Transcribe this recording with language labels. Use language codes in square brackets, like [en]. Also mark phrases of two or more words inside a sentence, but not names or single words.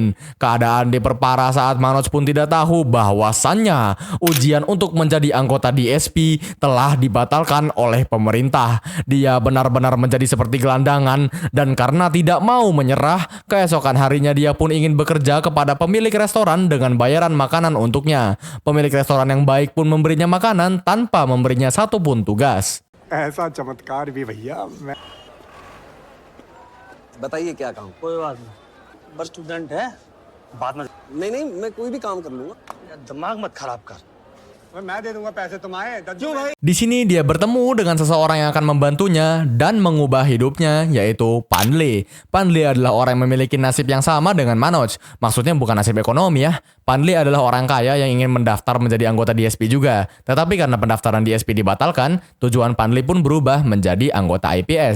[id] Keadaan diperparah saat Manoj pun tidak tahu bahwasannya ujian untuk menjadi anggota DSP telah dibatalkan oleh pemerintah. Dia benar-benar menjadi seperti gelandangan dan karena tidak mau menyerah, keesokan harinya dia pun ingin bekerja kepada pemilik restoran dengan bayaran makanan untuknya. Pemilik restoran yang baik pun memberinya makanan tanpa memberinya satu pun tugas. [hi] ऐसा चमत्कार भी भैया मैं बताइए क्या काम? कोई बात नहीं, बस स्टूडेंट है, बाद में नहीं नहीं, मैं कोई भी काम कर लूंगा। दिमाग मत खराब कर। मैं दे दूंगा पैसे तुम आए क्यों भाई [id] Di sini dia bertemu dengan seseorang yang akan membantunya dan mengubah hidupnya, yaitu Panle. Panle adalah orang yang memiliki nasib yang sama dengan Manoj. Maksudnya bukan nasib ekonomi ya. Panle adalah orang kaya yang ingin mendaftar menjadi anggota DSP juga. Tetapi karena pendaftaran DSP dibatalkan, tujuan Panle pun berubah menjadi anggota IPS.